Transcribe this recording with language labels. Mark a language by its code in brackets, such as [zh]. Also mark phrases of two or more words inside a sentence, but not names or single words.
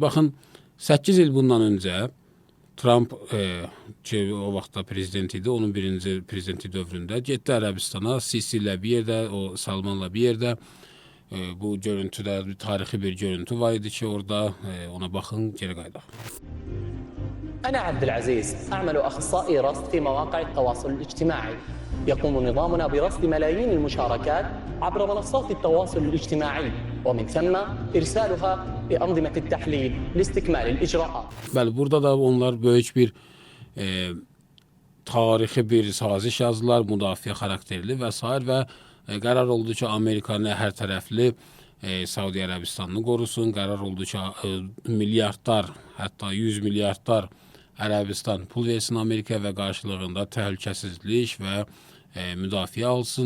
[az] Baxın, 8 il bundan öncə Trump ki o vaxtda prezident idi, onun birinci prezidenti dövründə getdi Ərəbistana, Sisi ilə bir yerdə, o Salmanla bir yerdə. Bu görüntüdə tarixi bir görüntü var idi ki, orada ona baxın, geri qaydaq. [ar] أنا عبد العزيز أعمل أخصائي رصد في مواقع التواصل الاجتماعي. يقوم نظامنا برصد ملايين المشاركات عبر منصات التواصل الاجتماعي ومن ثم إرسالها لأنظمة التحليل لاستكمال الإجراءات. [az] Bəli, burada da onlar böyük bir tarixi bir saziş yazdılar, müdafiə xarakterli və s. və qərar oldu ki, Amerikanı hər tərəfli Saudi Ərəbistanını qorusun. Qərar oldu ki, milyardlar, hətta 100 milyardlar Ərəbistan pul versin Amerikaya və qarşılığında təhlükəsizlik və müdafiə alsın.